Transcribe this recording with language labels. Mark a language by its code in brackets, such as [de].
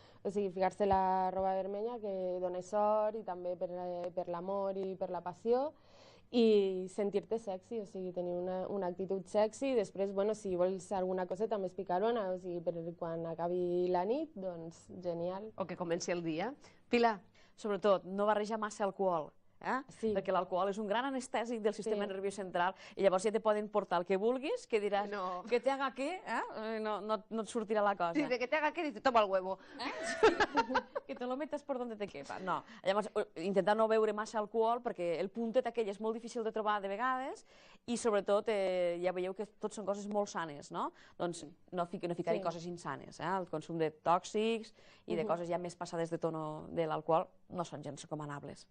[ca] O sigui, ficar-se la roba vermella que dona sort i també per l'amor i per la passió i sentir-te sexy, o sigui, tenir una actitud sexy i després, bueno, si vols alguna coseta més picarona, o sigui, per quan acabi la nit, doncs genial. O que comenci el dia. Pilar, Sobretot, no barrejar massa alcohol, Sí. perquè l'alcohol és un gran anestèsic del sistema nerviós central i llavors ja te poden portar el que vulguis, que diràs, No. [es] que te haga [ca] què, no et sortirà la cosa. [es] dice que te haga que dice, toma el huevo. Que te lo metes por donde te quepa. No. [ca] Llavors, intentar no beure massa alcohol, perquè el puntet aquell és molt difícil de trobar de vegades i sobretot ja veieu que tot són coses molt sanes, no? Doncs no ficar-hi coses insanes, el consum de tòxics i de coses ja més passades de tono de l'alcohol no són gens recomanables.